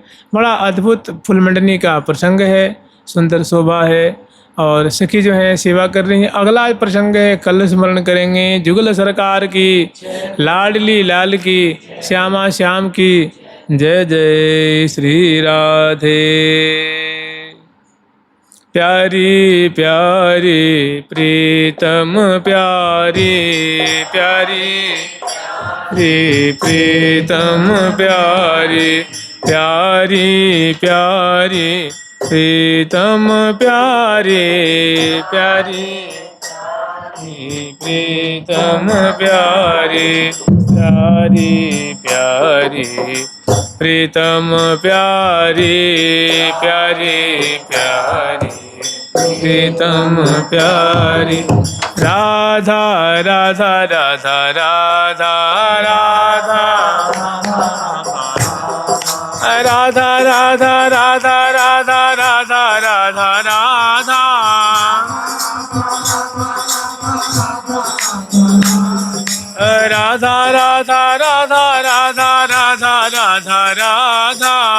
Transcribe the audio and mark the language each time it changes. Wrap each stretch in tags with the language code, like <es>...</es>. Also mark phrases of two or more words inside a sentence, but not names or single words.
<hi>बड़ा अद्भुत फूलमंडनी का प्रसंग है, सुंदर शोभा है। और सखी जो है सेवा कर रही हैं। अगला प्रसंग है, कल स्मरण करेंगे जुगल सरकार की, लाडली लाल की, श्यामा श्याम की। जय जय श्री राधे। प्यारी प्यारी प्रीतम प्यारी, प्यारी प्रीतम प्यारी, प्यारी प्यारी प्रीतम प्यारी, प्यारी प्रीतम प्यारी, प्यारी प्यारी प्रीतम प्यारी, प्यारी प्यारी प्रीतम प्यारी। राधा राधा राधा राधा राधा, राधा राधा राधा राधा राधा राधा राधा, राधा राधा राधा राधा राधा राधा राधा,</hi>